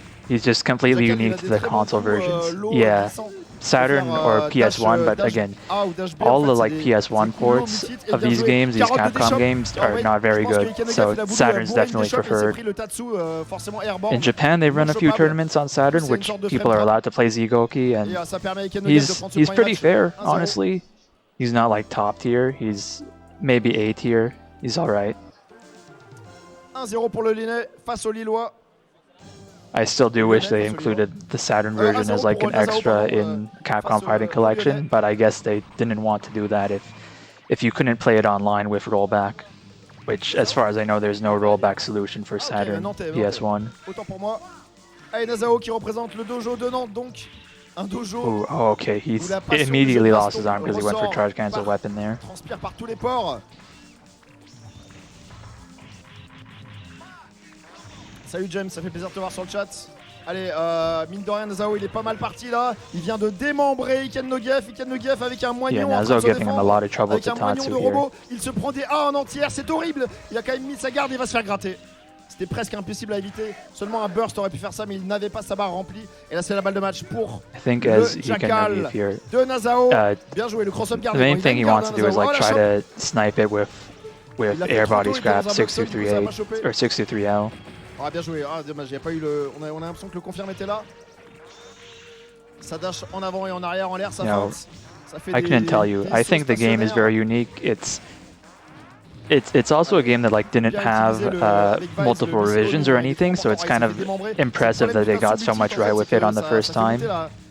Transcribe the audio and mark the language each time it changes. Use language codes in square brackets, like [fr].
[en] He's just completely unique to the console versions. Yeah, Saturn or PS1, but again, all the like PS1 ports of these games, these Capcom games, are not very good, so Saturn's definitely preferred. In Japan, they run a few tournaments on Saturn, which people are allowed to play Zigoki, and he's pretty fair, honestly. He's not like top tier, he's maybe A tier, he's alright. [fr] 1-0 pour le Linné face au Lillois. [en] I still do wish they included the Saturn version as like an extra in Capcom Fighting Collection, but I guess they didn't want to do that if you couldn't play it online with rollback, which as far as I know there's no rollback solution for Saturn PS1. [fr] Autant pour moi. Allez, Nazao qui représente le dojo de Nantes, donc un dojo. [en] Ooh, oh, okay, he immediately lost his arm because he went for charge cancel weapon there. [fr] Transpire par tous les ports. Salut James, ça fait plaisir de te voir sur le chat. Allez, mine de rien, Nazao il est pas mal parti là. Il vient de démembrer Iken Nogiev avec un moignon. [en] Yeah, Nazao getting him a lot of trouble [fr] avec un moignon de robot. Il se prend des A en entière, c'est horrible. Il a quand même mis sa garde, il va se faire gratter. C'était presque impossible à éviter. Seulement un burst aurait pu faire ça, mais il n'avait pas sa barre remplie. Et là, c'est la balle de match pour le Jackal de Nazao. Bien joué, le cross-up garde. [en] The main thing he wants to do is like try to snipe it with air body scrap 623A or 623L. [fr] Ah, bien joué, dommage, il n'y a pas eu le. On a l'impression que le confirme était là. Ça dash en avant et en arrière, en l'air, ça feinte. [en] I couldn't tell you. I think the game is very unique. It's also a game that like didn't have multiple revisions or anything, so it's kind of impressive that they got so much right with it on the first time.